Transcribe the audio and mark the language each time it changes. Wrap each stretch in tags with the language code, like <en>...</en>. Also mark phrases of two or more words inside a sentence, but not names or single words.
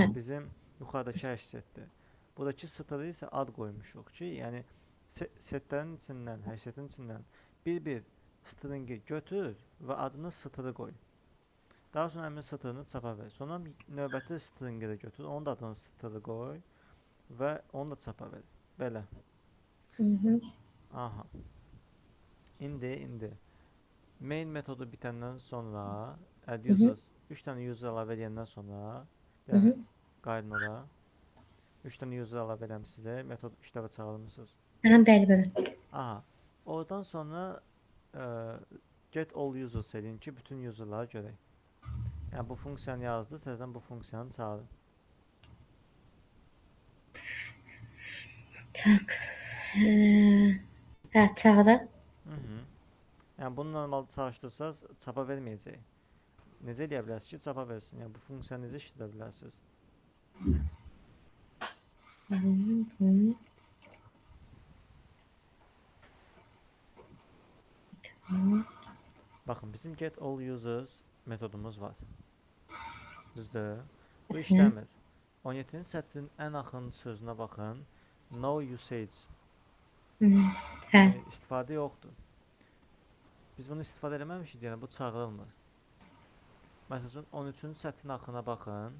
<az>bizim yuxarıdakı həşsetdir. Buradakı stırı isə ad qoymuşuq ki, yəni setlərin içindən, həşsetin içindən bir-bir stringi götür və adını stırı qoy. Daha sonra həmin stırını çapa ver. Sonra növbəti stringi də götür, onun da adını stırı qoy və onu da çapa ver. Belə. Aha. İndi main metodu bitəndən sonra</az> <en>add users</en> <az>3 dənə user əlavə edəndən sonra yəni qayıdın ora. 3 dənə user əlavə edəm sizə. Metod işləvə çağırmısınız. Hə, bəli. Aha. Oradan sonra</az> <en>get all users</en> <az>edin ki, bütün userları görək. Yəni bu funksiyanı yazdı, sizdən bu funksiyanı çağırın. Tak. Hə, çağıraq. Yəni bunu normalda çalışdırsanız çapa verməyəcək. Necə eləyə bilərsiniz ki, çapa versin? Yəni bu funksiyanı necə işlədə bilərsiniz? Baxın, bizim</az> <en>get all users</en> <az>metodumuz var. Düzdür? Bu işləmir. 17-ci sətrin ən axırıncı sözünə baxın.</az> <en>No usage.</en> <az>Hə. İstifadə yoxdur. Biz bunu istifadə eləməmişik, yəni bu çağırılmır. Məsələn, 13-cü sətrin axırına baxın.</az>